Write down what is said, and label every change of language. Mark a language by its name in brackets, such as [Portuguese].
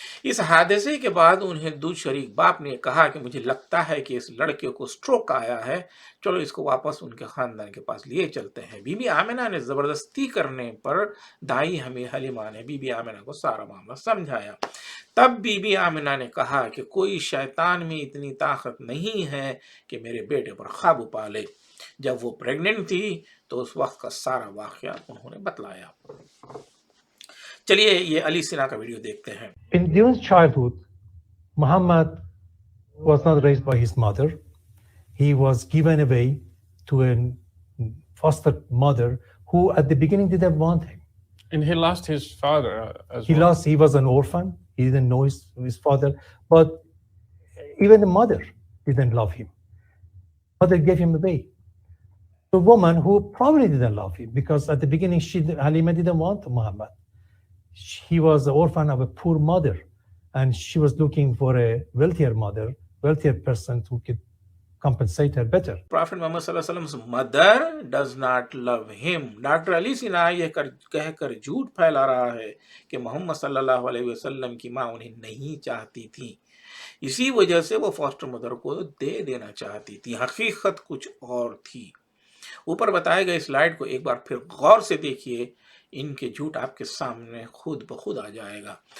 [Urdu] اس حادثے کے بعد انہیں دودھ شریک باپ نے کہا کہ مجھے لگتا ہے کہ اس لڑکے کو سٹروک آیا ہے، چلو اس کو واپس ان کے خاندان کے پاس لیے چلتے ہیں۔ بی بی آمنہ نے زبردستی کرنے پر دائی حلیمہ نے بی بی آمنہ کو سارا معاملہ سمجھایا۔ تب بی بی آمنہ نے کہا کہ کوئی شیطان میں اتنی طاقت نہیں ہے کہ میرے بیٹے پر قابو پا لے۔ جب وہ پریگننٹ تھی تو اس وقت کا سارا واقعہ انہوں نے بتلایا. چلیے یہ علی سنا کا ویڈیو دیکھتے ہیں. [English] During childhood, Muhammad was not raised by his mother. He was given away to a foster mother who at the beginning didn't want him. And he lost his father as He well. lost, he was an orphan. He didn't know his father, but even the mother didn't love him. Mother gave him away. The woman who probably didn't love him because at the beginning Halima didn't want Muhammad. He was the orphan of a poor mother, and she was looking for a wealthier mother, wealthier person who could compensate her better. Prophet Mohammed SAWS mother does not love him. [Urdu] Doctor علی سنا یہ کہہ کر جھوٹ پھیلا رہا ہے کہ محمد صلی اللہ علیہ وسلم کی ماں انہیں نہیں چاہتی تھی، اسی وجہ سے وہ فاسٹر مدر کو دے دینا چاہتی تھی. حقیقت کچھ اور تھی. اوپر بتائے گئے سلائیڈ کو ایک بار پھر غور سے دیکھیے، ان کے جھوٹ آپ کے سامنے خود بخود آ جائے گا.